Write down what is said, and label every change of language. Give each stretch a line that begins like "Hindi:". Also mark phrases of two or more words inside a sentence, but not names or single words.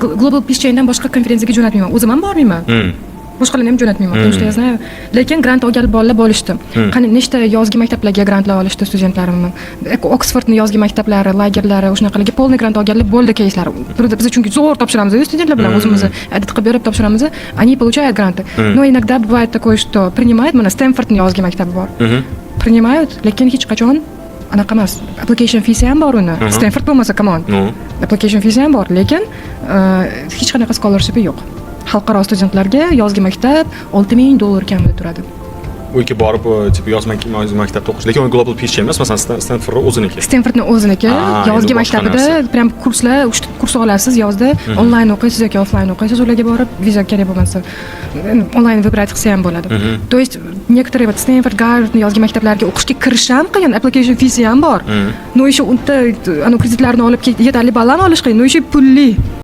Uzbek: Global Peace Chain'dan boshqa konferensiyaga jo'natmayman. O'zim ham bormayman. Boshqalarni ham jo'natmayman.
Russian: Потому что я знаю.
Uzbek: Lekin grant olgan bolalar bo'lishdi. Qani nechta yozgi maktablarga grantlar olishdi studentlarimni. Oksfordning yozgi maktablari, lagerlari, o'shanaqalarga polniy grant olganlar bo'ldi keyslar. Biz chunki zo'r topshiramiz studentlar bilan o'zimizni edit qilib berib topshiramiz.
Russian: Они получают гранты. Но иногда бывает такое, что принимают,
Uzbek: mana Stanfordning yozgi maktabi bor. Принимают, lekin hech qachon anaqa emas.
English: Application fees
Uzbek: ham bor uni. Stanford bo'lmasa,
English: come on. Application fees
Uzbek: ham bor, lekin hech qanaqa scholarship yo'q. Xalqaro studentlarga yozgi maktab $6000 kamida turadi. U yerga borib, tipi yozgi maktabda o'qish, lekin Global Peace Chain emas, masalan Stanford o'ziniki. Stanfordning o'ziniki yozgi maktabida prям kurslar, 3 ta kurs olasiz yozda, onlayn o'qiysiz yoki offlayn o'qiysiz, ularga borib viza kerak bo'lmasa, onlayn vыбрать qilsa ham bo'ladi.
Russian: То есть некоторые вот Stanford,
Uzbek: Harvard yozgi maktablarga o'qishga kirish ham qiyin,
English: application fees
Uzbek: ham bor.
Russian: Но еще
Uzbek: unda kreditlarni olib yetarli ballani olish qiyin,
Russian: но еще
Uzbek: pulli.